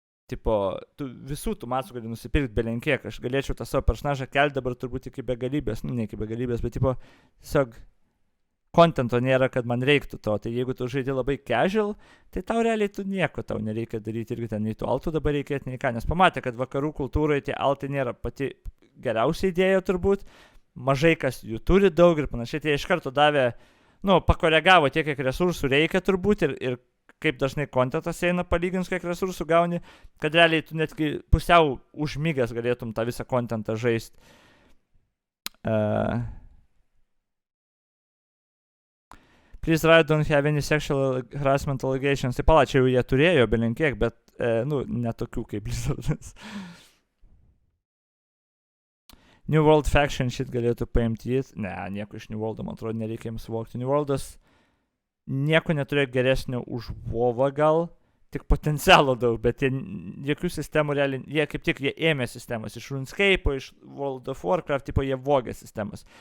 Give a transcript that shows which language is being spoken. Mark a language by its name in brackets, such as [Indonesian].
[Lithuanian] Tipo, tu visų tų matsų gali nusipirkti belenkiek, aš galėčiau tą savo personažą kelti dabar turbūt iki begalybės, nu ne iki begalybės, bet tipo, tiesiog kontento nėra, kad man reiktų to, tai jeigu tu žaidži labai casual, tai tau realiai tu nieko tau nereikia daryti irgi ten, nei tų altų dabar reikėti, nei ką, nes pamatė, kad vakarų kultūroje tie altai nėra pati geriausia idėja turbūt, mažai kas jų turi daug ir panašiai, tai iš karto davė, nu, pakoregavo tiek, kiek resursų reikia turbūt ir kaip dažnai kontentas eina palyginus, kiek resursų gauni, kad realiai tu netgi pusiau užmygęs galėtum tą visą kontentą žaisti. [English] Please Riot don't have any sexual harassment allegations. [Lithuanian] Tai pala, čia jau jie turėjo belenkiek, bet, nu, netokių kaip Blizzardas. New World Faction shit galėtų paimti jį. Ne, nieko iš New Worldo, man atrodo, nereikia jiems vokti. New Worldas nieko neturėjo geresnio už WoWą gal, tik potencialo daug, bet jie jokių sistemų realiai, jie kaip tik jie ėmė sistemas iš RuneScape'o, iš World of Warcraft, tipo jie vogė sistemas.